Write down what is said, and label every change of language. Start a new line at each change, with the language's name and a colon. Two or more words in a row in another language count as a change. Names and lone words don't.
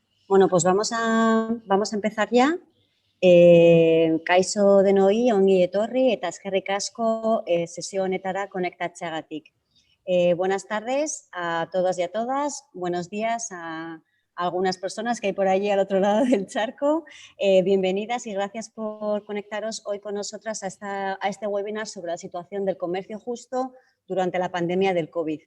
Spanish: Bueno, pues vamos a empezar ya.
Basque: Kaixo denoi, ongi etorri eta eskerrik asko sesio honetara konektatzeagatik.
Spanish: Buenas tardes a todos y a todas. Buenos días a algunas personas que hay por allí al otro lado del charco. Bienvenidas y gracias por conectaros hoy con nosotras a este webinar sobre la situación del comercio justo durante la pandemia del COVID.